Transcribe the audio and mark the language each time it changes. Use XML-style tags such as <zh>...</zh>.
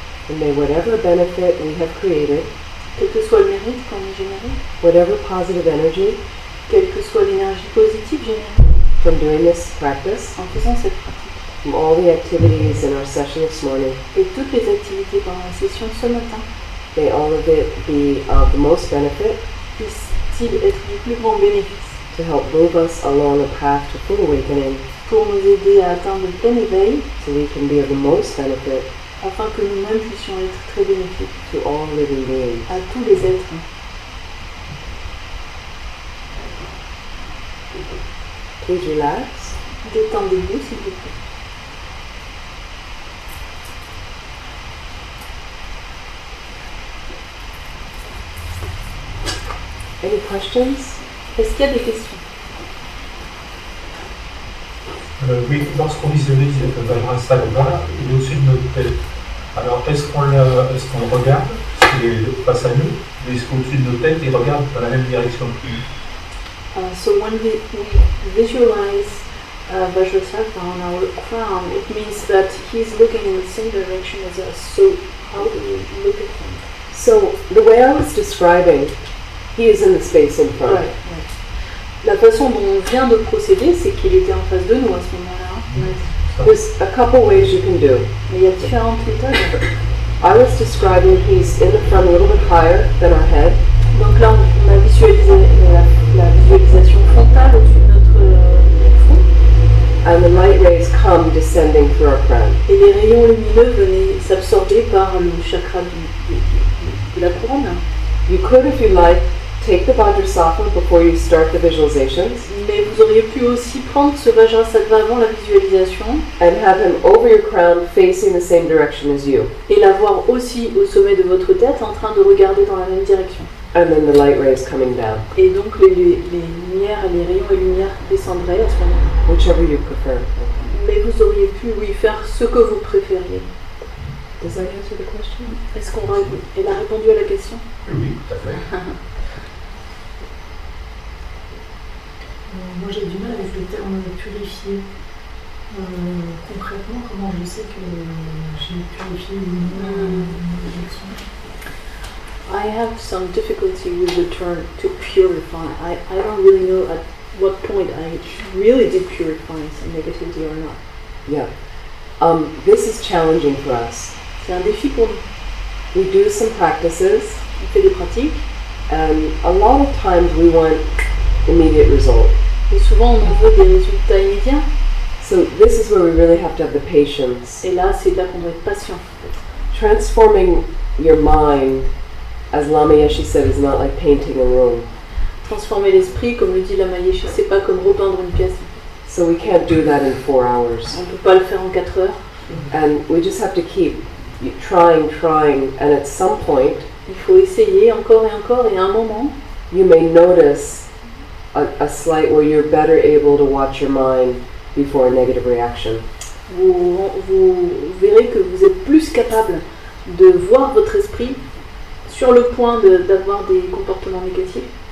<en>And may whatever benefit we have created,</en> <fr>Quel que soit le mérite qu'on a généré,</fr> <en>whatever positive energy</en> <fr>quelle que soit l'énergie positive générée</fr> <en>from doing this practice,</en> <fr>en faisant cette pratique,</fr> <en>from all the activities in our session this morning,</en> <fr>et toutes les activités pendant la session ce matin,</fr> <en>may all of it be of the most benefit</en> <fr>puisse-t-il être du plus grand bénéfice</fr> <en>to help move us along a path to full awakening,</en> <fr>pour nous aider à atteindre le plein éveil,</fr> <en>so we can be of the most benefit</en> <fr>afin que nous-mêmes puissions être très bénéfiques</fr> <en>to all living beings.</en> <fr>à tous les êtres.</fr> <en>Please relax.</en> <fr>Détendez-vous s'il vous plaît.</fr> <en>Any questions?</en> <fr>Est-ce qu'il y a des questions? Oui, lorsqu'on visualise Vajrassatva, il est au-dessus de notre tête. Alors, est-ce qu'on le regarde, parce qu'il est face à nous, ou est-ce qu'au-dessus de nos têtes, il regarde dans la même direction que nous?</fr> <en>So when we visualize Vajrassatva on our crown, it means that he's looking in the same direction as us. So how do we look at him? So, the way I was describing, he is in the space in front. Right.</en> <fr>La façon dont on vient de procéder, c'est qu'il était en face de nous à ce moment-là.</fr> <en>There's a couple ways you can do.</en> <fr>Mais il y a différentes méthodes.</fr> <en>I was describing he's in the front a little bit higher than our head.</en> <fr>Donc là, on a visualisé la visualisation frontale au-dessus de notre front.</fr> <en>And the light rays come descending through our crown.</en> <fr>Et les rayons lumineux venaient s'absorber par le chakra de la couronne.</fr> <en>You could, if you like, take the Vajrassatva before you start the visualizations</en> <fr>Mais vous auriez pu aussi prendre ce Vajrassatva avant la visualisation</fr> <en>and have him over your crown facing the same direction as you.</en> <fr>et l'avoir aussi au sommet de votre tête en train de regarder dans la même direction.</fr> <en>And then the light rays coming down,</en> <fr>Et donc les lumières, les rayons et lumières descendraient à ce moment-là.</fr> <en>whichever you prefer.</en> <fr>Mais vous auriez pu, oui, faire ce que vous préfériez.</fr> <en>Does that answer the question?</en> <fr>Est-ce qu'elle a répondu à la question? Oui, tout à fait. Moi j'ai du mal avec le terme purifier. Concrètement, comment je sais que j'ai purifié ou non une action?</fr> <en>I have some difficulty with the term to purify. I don't really know at what point I really did purify some negativity or not. Yeah. This is challenging for us.</en> <fr>C'est un défi pour nous.</fr> <en>We do some practices,</en> <fr>On fait des pratiques</fr> <en>and a lot of times we want immediate result.</en> <fr>et souvent on en veut des résultats immédiats.</fr> <en>So this is where we really have to have the patience.</en> <fr>Et là, c'est là qu'on doit être patient. En fait.</fr> <en>Transforming your mind, as Lama Yéshé said, is not like painting a room.</en> <fr>Transformer l'esprit, comme le dit Lama Yéshé, c'est pas comme repeindre une pièce.</fr> <en>So we can't do that in 4 hours.</en> <fr>On peut pas le faire en 4 heures.</fr> <en>And we just have to keep trying, and at some point,</en> <fr>Il faut essayer encore, et à un moment,</fr> <en>you may notice a slight where you're better able to watch your mind before a negative reaction.</en> <fr>vous verrez que vous êtes plus capable de voir votre esprit sur le point d'avoir des comportements négatifs.</fr>